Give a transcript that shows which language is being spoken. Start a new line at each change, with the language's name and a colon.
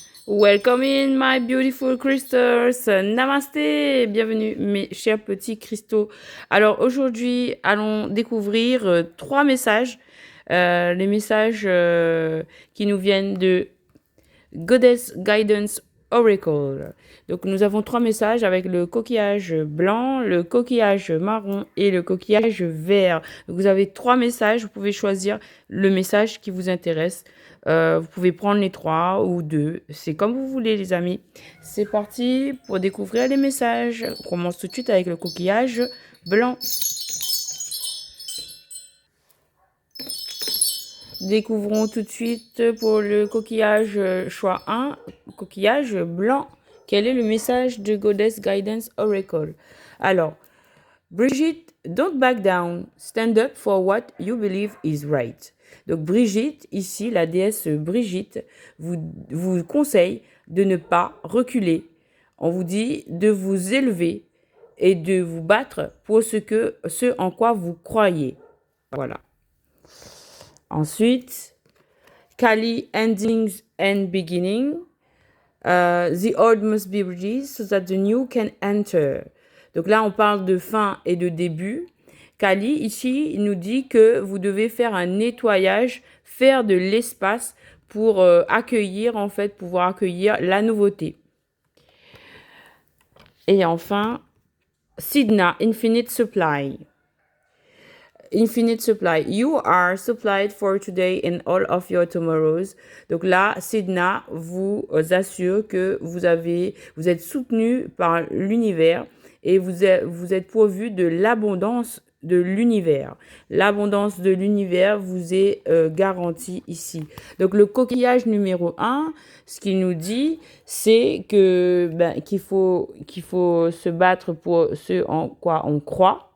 English: Welcome in my beautiful crystals.
French: Namasté, bienvenue mes chers petits cristaux. Alors aujourd'hui, allons découvrir trois messages. Les messages qui nous viennent de Goddess Guidance Oracle. Donc nous avons trois messages avec le coquillage blanc, le coquillage marron et le coquillage vert. Donc vous avez trois messages, vous pouvez choisir le message qui vous intéresse. Vous pouvez prendre les trois ou deux, c'est comme vous voulez les amis. C'est parti pour découvrir les messages. On commence tout de suite avec le coquillage blanc. Découvrons tout de suite pour le coquillage choix 1, coquillage blanc. Quel est le message de Goddess Guidance Oracle? Alors,
English: Brigitte, don't back down. Stand up for what you believe is right.
French: Donc Brigitte, ici, la déesse Brigitte, vous conseille de ne pas reculer. On vous dit de vous élever et de vous battre pour ce en quoi vous croyez. Voilà. Ensuite,
English: Kali, endings and beginning. The old must be released so that the new can enter.
French: Donc là, on parle de fin et de début. Kali, ici, il nous dit que vous devez faire un nettoyage, faire de l'espace pour accueillir, en fait, pouvoir accueillir la nouveauté. Et enfin,
English: Sidna, infinite supply. Infinite supply. You are supplied for today and all of your tomorrows.
French: Donc là, Sidna vous assure que vous êtes soutenu par l'univers et vous êtes pourvu de l'abondance de l'univers. L'abondance de l'univers vous est garantie ici. Donc le coquillage numéro 1, ce qu'il nous dit, c'est que qu'il faut se battre pour ce en quoi on croit.